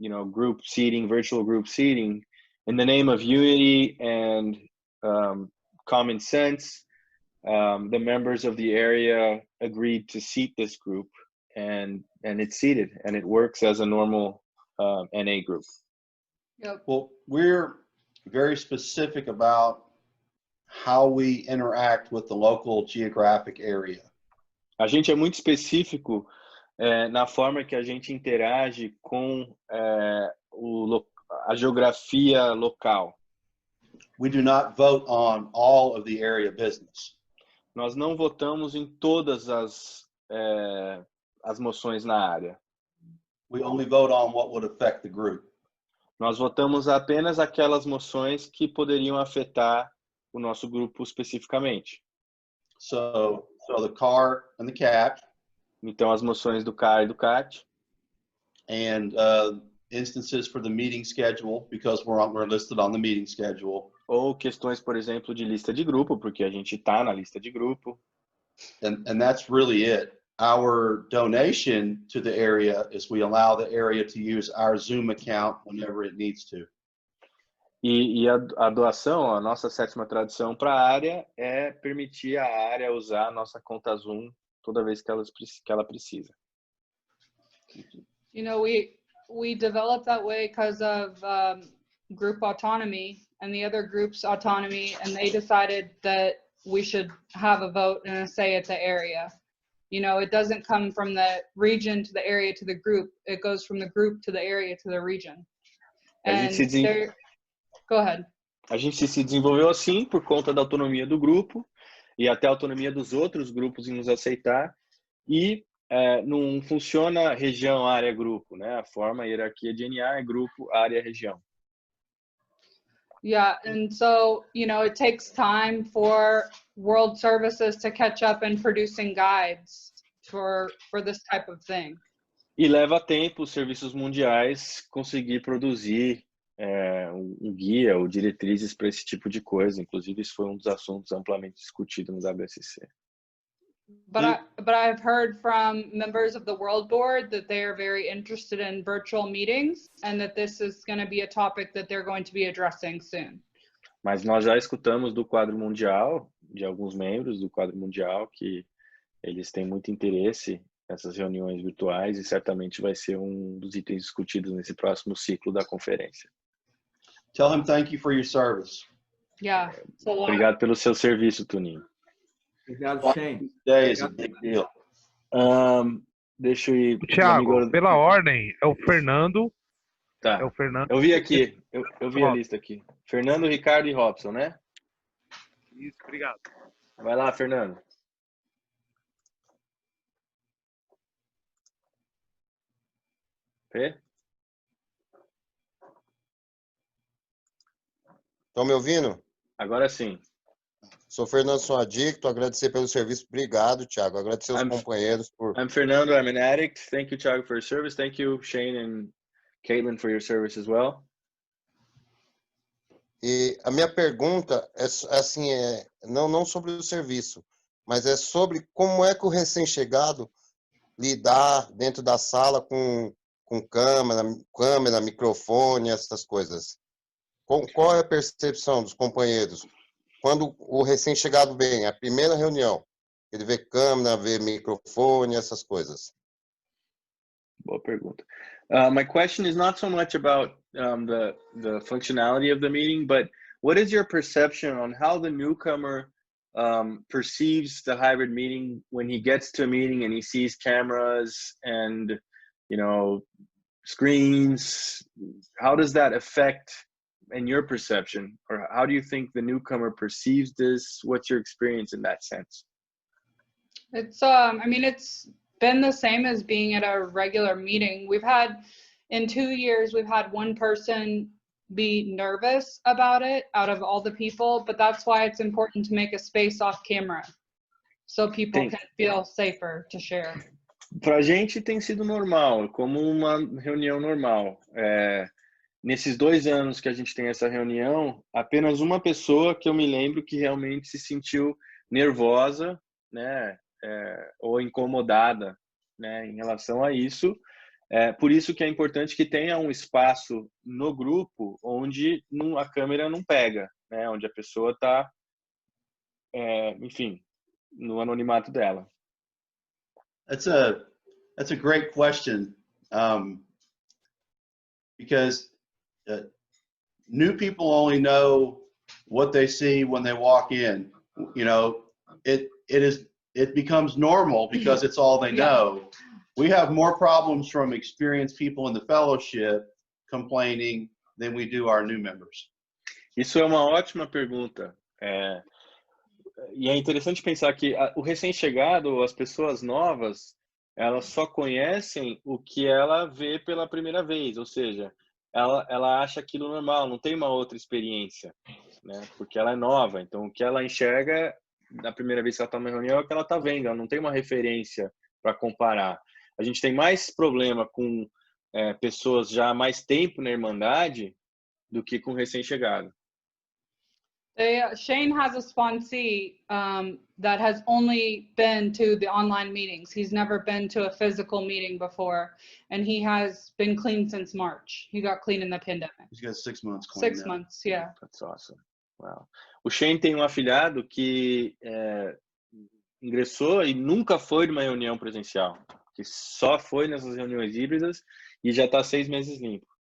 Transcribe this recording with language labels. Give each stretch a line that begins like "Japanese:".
English: group seating, virtual group seating, in the name of unity and common sense, the members of the area agreed to seat this group, and it's seated, and it works as a normal NA group. Yep. Well, we're very specific about how we interact with the local geographic area.
Portuguese: A gente é muito específico na forma que a gente interage com a geografia local.
English: We do not vote on all of the area business.
Portuguese: Nós não votamos em todas as moções na área.
English: We only vote on what would affect the group.
Portuguese: Nós votamos apenas aquelas moções que poderiam afetar o nosso grupo especificamente.
English: So the CAR and the CAT.
Portuguese: Então, as moções do CAR e do CAT.
English: And instances for the meeting schedule, because we're listed on the meeting schedule.
Portuguese: Ou questões, por exemplo, de lista de grupo, porque a gente está na lista de grupo.
English: And that's really it. Our donation to the area is we allow the area to use our Zoom account whenever it needs to.
Portuguese: E a doação, a nossa sétima tradição para a área é permitir a área usar a nossa conta Zoom toda vez que ela precisa.
English: You know, we developed that way because of group autonomy and the other group's autonomy, and they decided that we should have a vote and a say at the area. You know, it doesn't come from the region to the area to the group. It goes from the group to the area to the region. And go ahead.
Portuguese: A gente se desenvolveu assim por conta da autonomia do grupo e até a autonomia dos outros grupos em nos aceitar. E não funciona região, área, grupo, né? A forma, a hierarquia de NA é grupo, área, região.
English: Yeah, and so, you know, it takes time for World Services to catch up in producing guides for this type of thing.
Portuguese: E leva tempo os serviços mundiais conseguir produzir um guia ou diretrizes para esse tipo de coisa. Inclusive, isso foi um dos assuntos amplamente discutidos no WSC.
English: But I've heard from members of the World Board that they are very interested in virtual meetings and that this is going to be a topic that they're going to be addressing soon.
Portuguese: Mas nós já escutamos do quadro mundial, de alguns membros do quadro mundial, que eles têm muito interesse nessas reuniões virtuais e certamente vai ser um dos itens discutidos nesse próximo ciclo da conferência.
English: Tell him thank you for your service. Yeah.
Portuguese: Obrigado pelo seu serviço, Tuninho. Obrigado, Shane.
English: Today is a big deal.
Portuguese: Deixa eu ir. Thiago, pela ordem, é o Fernando. Tá. É o Fernando. Eu vi aqui, eu vi a lista aqui. Fernando, Ricardo e Robson, né? Isso, obrigado. Vai lá, Fernando. Fê? Estão me ouvindo? Agora sim. Sou Fernando, sou adicto, agradecer pelo serviço. Obrigado, Thiago. Agradecer aos companheiros por...
English: I'm Fernando, I'm an addict. Thank you, Thiago, for your service. Thank you, Shane and Caitlin, for your service as well.
Portuguese: E a minha pergunta é assim, não sobre o serviço, mas é sobre como é que o recém-chegado lidar dentro da sala com câmera, microfone, essas coisas. Qual é a percepção dos companheiros? Quando o recém-chegado vem, a primeira reunião, ele vê câmera, vê microfone, essas coisas. Boa pergunta.
English: My question is not so much about the functionality of the meeting, but what is your perception on how the newcomer perceives the hybrid meeting when he gets to a meeting and he sees cameras and, screens? How does that affect in your perception, or how do you think the newcomer perceives this? What's your experience in that sense? It's it's been the same as being at a regular meeting. In 2 years, we've had one person be nervous about it out of all the people, but that's why it's important to make a space off camera so people can feel safer to share.
Portuguese: Para a gente tem sido normal, como uma reunião normal. Nesses 2 anos que a gente tem essa reunião, apenas uma pessoa que eu me lembro que realmente se sentiu nervosa, né, ou incomodada, né, em relação a isso. Por isso que é importante que tenha um espaço no grupo onde a câmera não pega, né, onde a pessoa está, enfim, no anonimato dela.
English: That's a great question, because new people only know what they see when they walk in. You know, it becomes normal because it's all they know. We have more problems from experienced people in the fellowship complaining than we do our new members.
Portuguese: Isso é uma ótima pergunta. E é interessante pensar que o recém-chegado, as pessoas novas, elas só conhecem o que ela vê pela primeira vez, ou seja, ela acha aquilo normal, não tem uma outra experiência, né? Porque ela é nova, então o que ela enxerga na primeira vez que ela está numa reunião é o que ela está vendo, ela não tem uma referência para comparar. A gente tem mais problema com pessoas já há mais tempo na Irmandade do que com recém-chegado.
English: Shane has a sponsee that has only been to the online meetings. He's never been to a physical meeting before, and he has been clean since March. He got clean in the pandemic. He's got 6 months clean 6 now. months, yeah. That's awesome. Wow.
Portuguese: O Shane tem um afilhado que ingressou e nunca foi numa reunião presencial, que só foi nessas reuniões híbridas e já está 6 meses limpo.